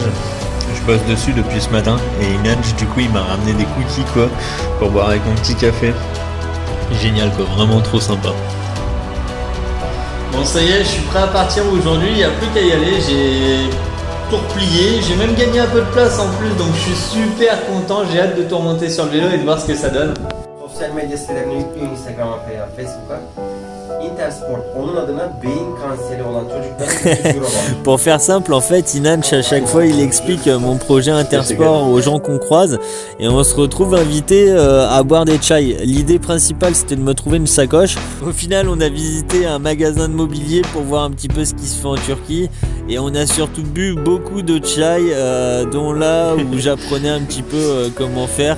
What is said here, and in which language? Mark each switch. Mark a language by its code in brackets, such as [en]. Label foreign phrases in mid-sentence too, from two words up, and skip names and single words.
[fr] Je bosse dessus depuis ce matin et Inanch du coup il m'a ramené des cookies quoi pour boire avec mon petit café. Génial quoi, vraiment trop sympa. Bon ça y est, je suis prêt à partir aujourd'hui, il n'y a plus qu'à y aller, j'ai tout replié, j'ai même gagné un peu de place en plus, donc je suis super content, j'ai hâte de tout remonter sur le vélo et de voir ce que ça donne. [tr] Sosyal medya sitelerini yüklüyor Instagram'a veya Facebook'a. Intersport, onun adına beyin kanseri olan çocuklara euro var. [fr] Pour faire simple, en fait, Inanch à chaque fois il explique mon projet Intersport aux gens qu'on croise et on se retrouve invité à boire des chai. L'idée principale c'était de me trouver une sacoche. Au final on a visité un magasin de mobilier pour voir un petit peu ce qui se fait en Turquie et on a surtout bu beaucoup de chai dont là où j'apprenais un petit peu comment faire.